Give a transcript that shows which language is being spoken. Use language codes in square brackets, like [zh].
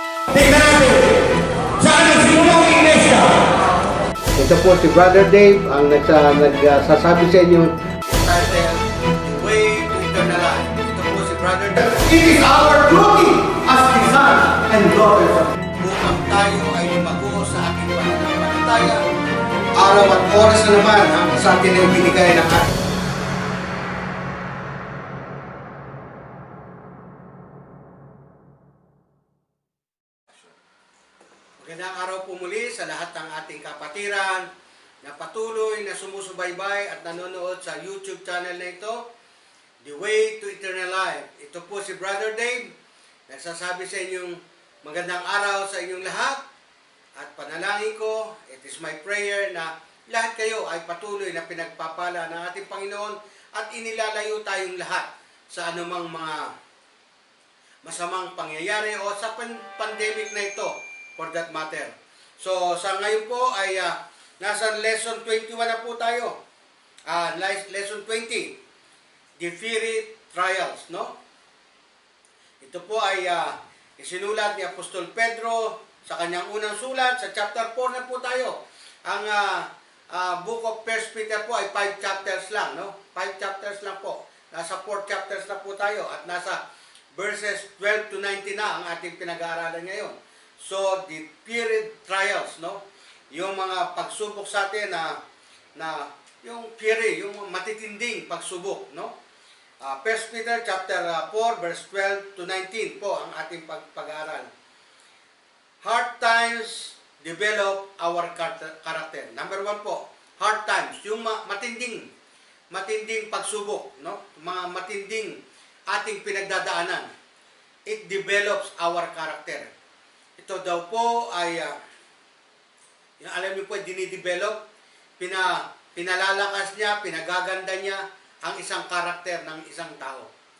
[tl] Tingnan natin, saan nagsimula ang iglesia? Ito po si Brother Dave ang nagsasabi sa inyo. Title, The Way to Eternal Life. Ito po si Brother Dave. [en] It is our duty as the sons and daughters of [tl] Upang tayo ay lumago sa ating pananampalataya. Araw at oras na naman ang sa atin ay binigay ng ating. Magandang araw po muli sa lahat ng ating kapatiran na patuloy na sumusubaybay at nanonood sa YouTube channel na ito, The Way to Eternal Life. Ito po si Brother Dave, nagsasabi sa inyong magandang araw sa inyong lahat at panalangin ko, [en] it is my prayer [tl] na lahat kayo ay patuloy na pinagpapala ng ating Panginoon at inilalayo tayong lahat sa anumang mga masamang pangyayari o sa pandemic na ito [en] for that matter. [tl] So sa ngayon po ay nasa lesson 21 na po tayo. [en] Lesson 20, the fiery trials, no? [tl] Ito po ay isinulat ni Apostol Pedro sa kanyang unang sulat, sa chapter 4 na po tayo. Ang book of 1 Peter po ay 5 chapters lang, no? 5 chapters lang po. Nasa 4 chapters na po tayo at nasa verses 12 to 19 na ang ating pinag-aaralan ngayon. So, [en] the fiery trials, [tl] no? Yung mga pagsubok sa atin na yung fiery, yung matitinding pagsubok, no? 1 Peter chapter 4 verse 12 to 19 po ang ating pag-aaral. [en] Hard times develop our character. [tl] Number 1 po, hard times, yung matinding pagsubok, no? Mga matinding ating pinagdadaanan. [en] It develops our character. [tl] Ito daw po ay yung alam niyo po, dinidevelop, pinalalakas niya, pinagaganda niya ang isang karakter ng isang tao.